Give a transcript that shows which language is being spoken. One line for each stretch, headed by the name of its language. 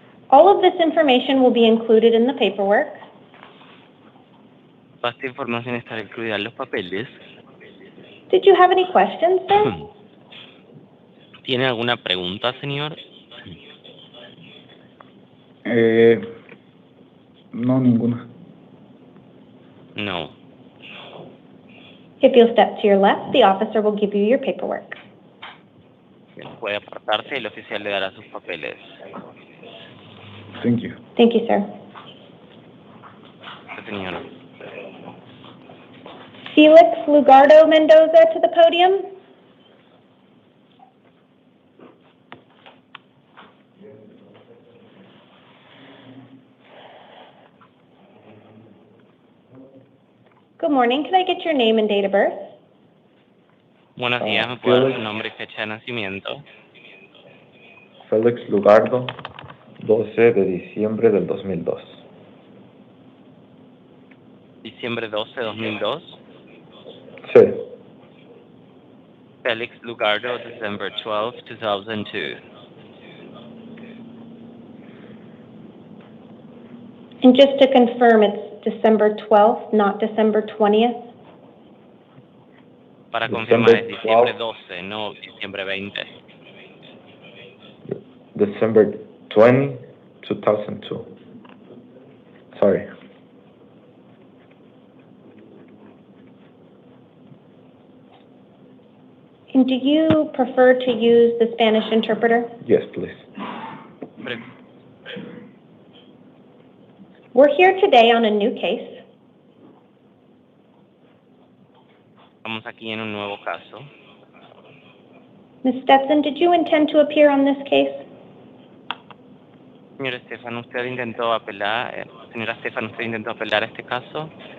English: All of this information will be included in the paperwork.
Spanish: Toda esta información estará incluida en los papeles.
English: Did you have any questions, sir?
Spanish: ¿Tiene alguna pregunta, señor? No, ninguna.
English: No. If you'll step to your left, the officer will give you your paperwork.
Spanish: Puede apartarse y el oficial le dará sus papeles.
English: Thank you. Thank you, sir.
Spanish: Sí, señor.
English: Felix Lugardo Mendoza to the podium. Good morning. Can I get your name and date of birth?
Spanish: Buenos días, ¿me puede dar su nombre y fecha de nacimiento? Felix Lugardo, 12 de diciembre del 2002. Diciembre 12, 2002. Sí.
English: Felix Lugardo, December 12, 2002. And just to confirm, it's December 12th, not December 20th?
Spanish: Para confirmar, es diciembre 12, no diciembre 20.
English: December 20, 2002. Sorry. And do you prefer to use the Spanish interpreter? Yes, please. We're here today on a new case.
Spanish: Estamos aquí en un nuevo caso.
English: Ms. Stetson, did you intend to appear on this case?
Spanish: Señor Estefan, ¿usted intentó apelar? Señora Estefan, ¿usted intentó apelar a este caso?